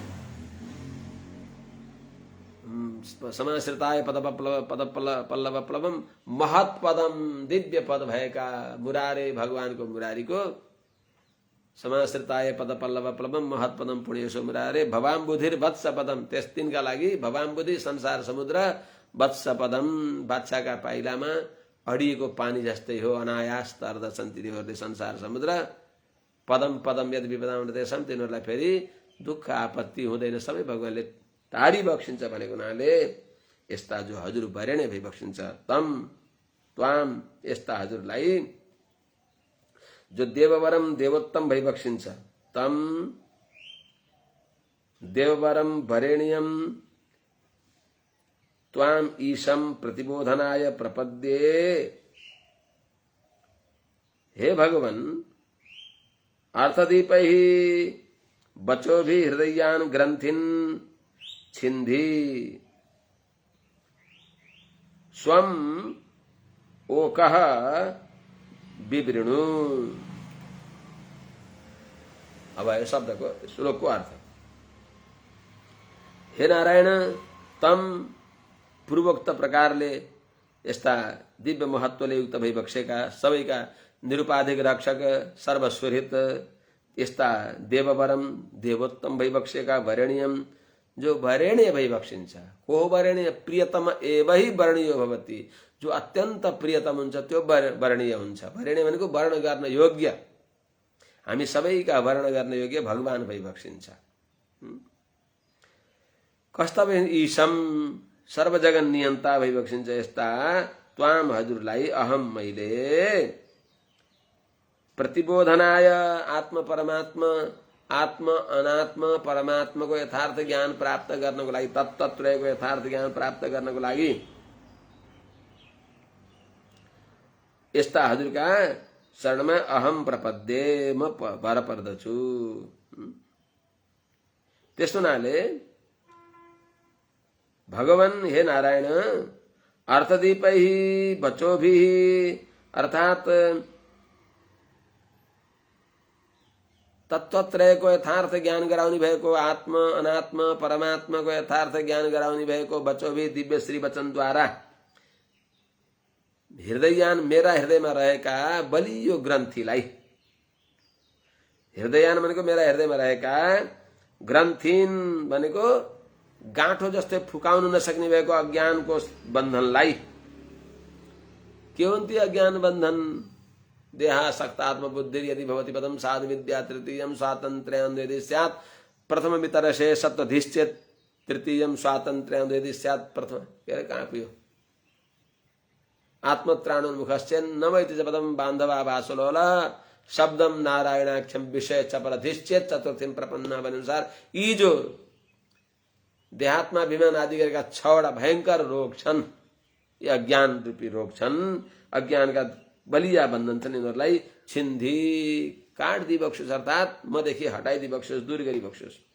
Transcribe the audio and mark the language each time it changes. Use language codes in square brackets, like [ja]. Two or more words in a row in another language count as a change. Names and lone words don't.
[sa] समाश्रिताय पल्लव प्लवम महत पदम, [ne] दिव्य पद भएका मुरारे, भगवानको मुरारीको। [sa] समाश्रिताय पल्लव प्लवम महत पदम पुण्यसो मुरारे भवाम बुधिर वत्स पदम, [ne] त्यस दिनका लागि [sa] भवाम बुधि [ne] संसार समुद्र, [sa] वत्स पदम [ne] बादशाहका पाइलामा अडिएको पानी जस्तै हो, अनायास तर्दछन् तिनीहरूले संसार समुद्र। [sa] पदम पदम यद विपदाम देशम, [ne] तिनीहरूलाई फेरि दुःख आपत्ति हुँदैन, सबै भगवानले टाढी बक्सिन्छ भनेको हुनाले यस्ता जो हजुर वरेण्य भई बक्सिन्छ। [sa] तम त्वाम, [ne] यस्ता हजुरलाई जो देववरम देवोत्तम भई बक्सिन्छ। [sa] तम देववरम वरेण्यम त्वाम ईशम प्रतिबोधनाय प्रपद्ये। हे भगवन, अर्थदीपै बचोभि हृदयान ग्रंथिन छिन्धि स्वम ओकः विवृणु। [ne] अब यो शब्दको श्लोकको अर्थ। हे नारायण, तम पूर्वोक्त प्रकारले यस्ता दिव्य महत्वले युक्त भई बक्सेका, सबैका निरुपाधिक रक्षक, सर्वस्वरित यस्ता देववरम, देवोत्तम भई बक्सेका, वरेण्यम, जो वरेण्य भई बक्सिन्छ। को वरेण्य? [sa] प्रियतम एव हि वर्णीयो भवति, [ne] जो अत्यन्त प्रियतम हुन्छ त्यो वर्णीय हुन्छ। वरेण्य भनेको वर्ण गर्न योग्य, हामी सबैका वर्ण गर्न योग्य भगवान भई बक्सिन्छ। कस्ता ईशम सर्वजगन नियन्ता भइबक्सिन्छ यस्ता त्वाम हजुरलाई अहम मैले प्रतिबोधनाय आत्म परमात्मा आत्म अनात्म परमात्माको यथार्थ ज्ञान प्राप्त गर्नको लागि तत्तत्रयको यथार्थ ज्ञान प्राप्त गर्नको लागि यस्ता हजुरका शरणमा [sa] अहम प्रपद्ये [ne] म भर पर्दछु। त्यस हुनाले भगवान हे नारायण [sa] अर्थदीपै बचोभि [ne] अर्थात तत्त्वत्रयको यथार्थ ज्ञान गराउने भएको आत्म अनात्म परमात्माको यथार्थ ज्ञान गराउने भएको बचोभि दिव्य श्री वचनद्वारा हृदययान मेरा हृदयमा रहेका बलियो ग्रन्थीलाई, हृदययान भनेको मेरा हृदयमा रहेका ग्रन्थिन भनेको गाँठो जस्तै फुकाउन नसक्ने भएको अज्ञानको बन्धनलाई। के हुन् ती अज्ञान बन्धन? [sa] देहासक्तात्म बुद्धि यदि भवति पदम साधु विद्या तृतीयम स्वातन्त्र्यं यदि स्यात् प्रथम वितरसे सप्तधिश्चेत् तृतीयम स्वातन्त्र्यं यदि स्यात् प्रथम। [ne] के कहाँ पुग्यो? [sa] आत्मत्राणोन्मुखश्चेन्न वैति च पदम बान्धवा वासुलोल शब्दम नारायणाख्यम विषय चपलधिश्चेत् चतुर्थीम [ne] प्रपन्न अनुसार यी जो देहात्मा अभिमान आदि गरेका 6वटा भयंकर रोग छन्, यी अज्ञान रूपी रोग छन्। अज्ञानका बलिया बन्धन छन्, यिनीहरूलाई छिन्धी काट्दी बक्सोस् अर्थात मदेखि हटाइदी बक्सोस्, दूर गरी बक्सोस्।